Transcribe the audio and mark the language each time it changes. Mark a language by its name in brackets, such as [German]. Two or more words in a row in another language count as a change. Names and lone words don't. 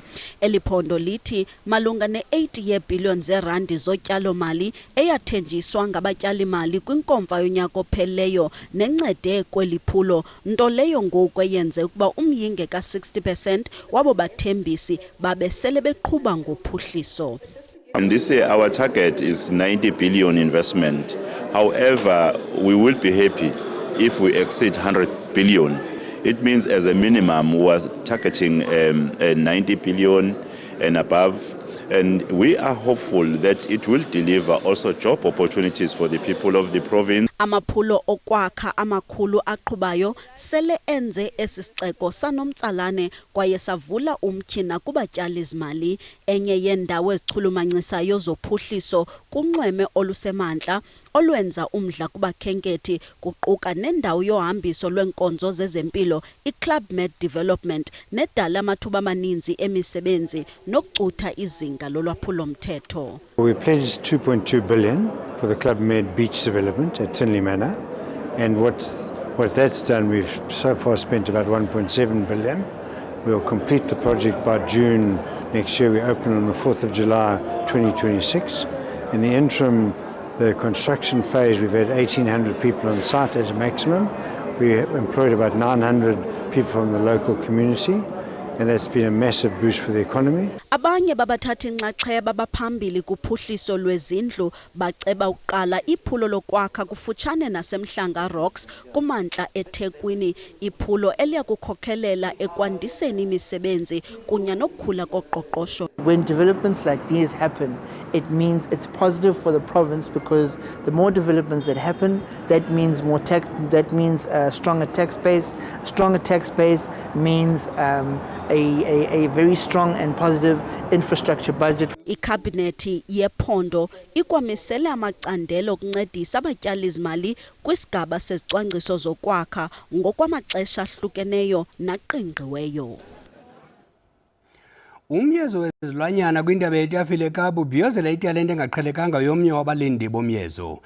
[Xhosa] Eliphondo lithi malunga ne-80 yeebhiliyoni zeerandi zotyalo-mali eyathenjiswa ngabatyali-mali kwinkomfa yonyaka ophelileyo nencede kweli phulo, nto leyo ngoku eyenze ukuba umyinge ka-60% wabo bathembisi babesele beqhuba ngophuhliso. [English] This year our target is 90 billion investment. However, we will be happy if we exceed 100 billion. It means as a minimum we are targeting 90 billion and above. And we are hopeful that it will deliver also job opportunities for the people of the province. [Xhosa] Amaphulo okwakha amakhulu aqhubayo sele enze esisixeko sanomtsalane kwaye savula umtyhina kubatyali zimali. Enye yendawo ezichulumancisayo zophuhliso kunxweme olusemantla olwenza umdla kubakhenkethi kuquka nendawo yohambiso lwenkonzo zezempilo, iClub Med Development nedala amathuba amaninzi emisebenzi nokucutha izinga lolwaphulo-mthetho. [English] We pledged 2.2 billion for the Club Med beach development at Tinley Manor, and what that's done, we've so far spent about 1.7 billion. We'll complete the project by June next year. We open on the 4th of July 2026. In the interim, the construction phase, we've had 1,800 people on site as a maximum. We employed about 900 people from the local community, and that's been a massive boost for the economy. [Xhosa] Abanye babathathi inxaxheba baphambili kuphuhliso lwezindlu baceba uqala iphulo lokwakha kufutshane naseMhlanga Rocks kumantla eThekwini, iphulo eliyakukhokhelela ekwandiseni imisebenzi kunye nokukhula koqoqosho. [English] When developments like these happen, it means it's positive for the province, because the more developments that happen, that means more tax, that means a stronger tax base. Stronger tax base means a very strong and positive infrastructure budget. [Xhosa] Ikhabhinethi yephondo ikwamisele amacandelo okuncedisa abatyali zimali kwisigaba sezicwangciso zokwakha ngokwamaxesha ahlukeneyo naqingqiweyo. Umyezo wezilwanyana kwindaba yetafile eKapa ubhiyozela italente engaqhelekanga yomnye wabalindi bomyezo.